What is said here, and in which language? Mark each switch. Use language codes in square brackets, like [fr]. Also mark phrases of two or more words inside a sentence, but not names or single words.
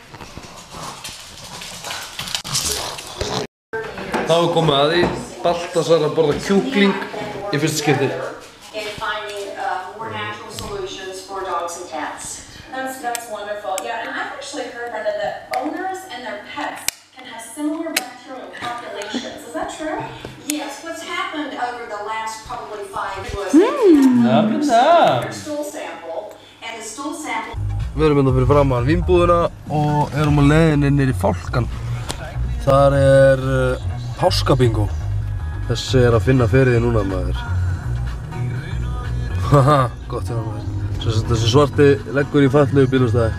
[is] Þá er komið að því Baltasar að borða kjúkling í fyrsta skipti. [en] That's wonderful. Yeah, and I've actually heard that the owners and their pets can have similar bacterial populations. Is that true? Yes. What's happened over the last probably 5 was their stool sample, and the stool sample. [is] Við erum hérna fyrir framan vínbúðina og erum á leiðinni niður í Fálkan Þar er páskabingo. Þessi er að finna fyrir því núna, maður. Haha, gott hjá maður. Þessi svarti leggur í fallegu bílastæði.